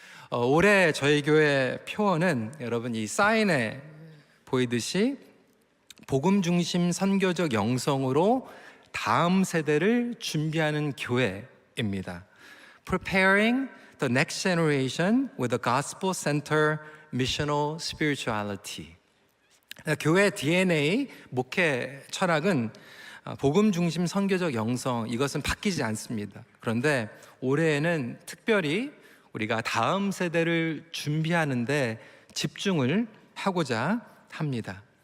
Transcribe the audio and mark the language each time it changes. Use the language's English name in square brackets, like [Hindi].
[Korean] 올해 저희 교회 표어는 여러분 이 사인에 보이듯이 복음 중심 선교적 영성으로 다음 세대를 준비하는 교회입니다. [English] Preparing the next generation with a gospel-centered missional spirituality. [Korean] 교회 DNA, 목회 철학은 복음 중심 선교적 영성, 이것은 바뀌지 않습니다. 그런데 올해에는 특별히 우리가 다음 세대를 준비하는데 집중을 하고자 합니다.